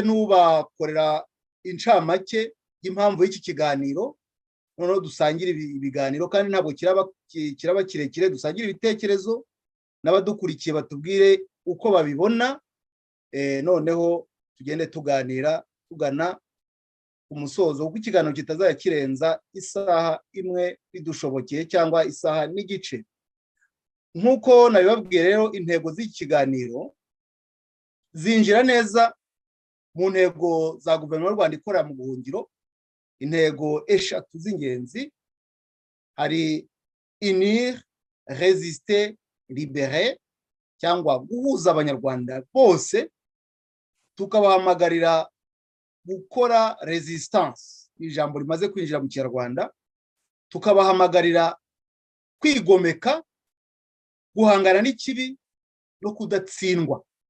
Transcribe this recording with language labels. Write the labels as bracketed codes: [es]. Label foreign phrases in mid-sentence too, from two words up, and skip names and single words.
[rw] nubakorera incamake y'impamvu y'iki kiganiro, noneho dusangira ibiganiro kandi ntabwo kiraba kirekire, dusangira ibitekerezo n'abadukurikiye batubwire uko babibona, noneho tugende tuganira tugana umusozo, kuko ikiganiro kitazaya kirenza isaha imwe bidushobokeye cyangwa isaha n'igice. Nk'uko nabibabwiye rero, intego z'iki kiganiro zinjira neza mu ntego za guverinoma y'u Rwanda ikorera mu buhungiro. Intego eshatu z'ingenzi, hari [fr] unir, résister, libérer, [rw] cyangwa guhuza abanyarwanda bose tukabahamagarira gukora resistance, ijambo rimaze kwinjira mu Kinyarwanda, tukabahamagarira kwigomeka, guhangana n'ikibi no kudatsindwa.